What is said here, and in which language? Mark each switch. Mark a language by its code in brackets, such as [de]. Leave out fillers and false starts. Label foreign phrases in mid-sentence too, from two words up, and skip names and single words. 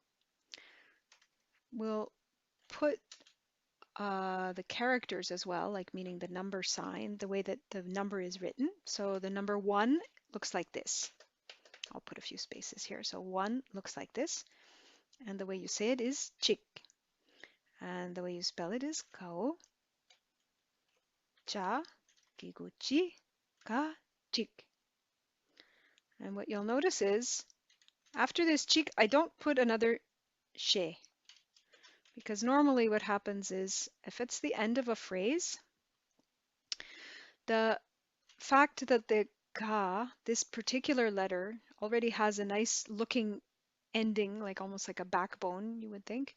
[en] We'll put the characters as well, like meaning the number sign, the way that the number is written. So the number 1 looks like this. I'll put a few spaces here. So 1 looks like this. And the way you say it is chik. And the way you spell it is kao, [bo] cha, kiguchi, ka, chik. [en] And what you'll notice is after this chik, I don't put another she. Because normally what happens is if it's the end of a phrase, the fact that the ka, this particular letter, already has a nice looking ending, like almost like a backbone, you would think.